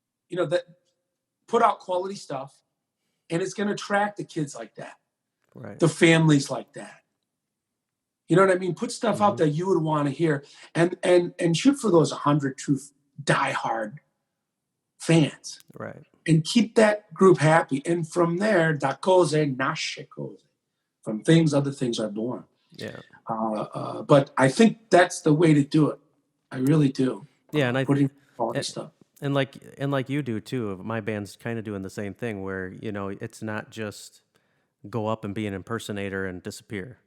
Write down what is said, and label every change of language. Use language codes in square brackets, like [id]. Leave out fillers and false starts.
[en] That put out quality stuff, and it's going to attract the kids like that, the families like that. You know what I mean? Put stuff out that you would want to hear, and shoot for those 100 true diehard fans, and keep that group happy. And from there, [it] da cose nasce cose. [en] From things, other things are born. Yeah. But I think that's the way to do it. I really do. Yeah, and putting quality stuff. And like you do too. My band's kind of doing the same thing, where it's not just go up and be an impersonator and disappear.